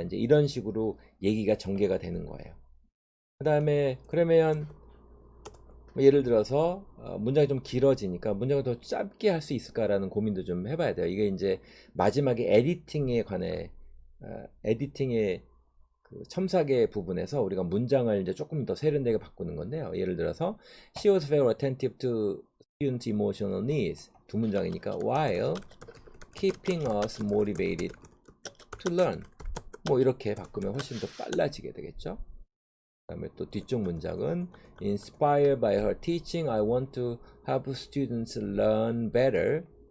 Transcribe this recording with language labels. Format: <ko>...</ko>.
<ko>이제 이런 식으로 얘기가 전개가 되는 거예요. 그 다음에 그러면 예를 들어서 문장이 좀 길어지니까 문장을 더 짧게 할 수 있을까라는 고민도 좀 해봐야 돼요. 이게 이제 마지막에 에디팅에 관해 에디팅의 그 첨삭의 부분에서 우리가 문장을 이제 조금 더 세련되게 바꾸는 건데요. 예를 들어서</ko> <en>She was very attentive to students' emotional needs.</en> <ko>두 문장이니까</ko> <en>while keeping us motivated to learn.</en> <ko>뭐 이렇게 바꾸면 훨씬 더 빨라지게 되겠죠. 그다음에 또 뒤쪽 문장은</ko> <en>Inspired by her teaching, I want to help students learn better.</en>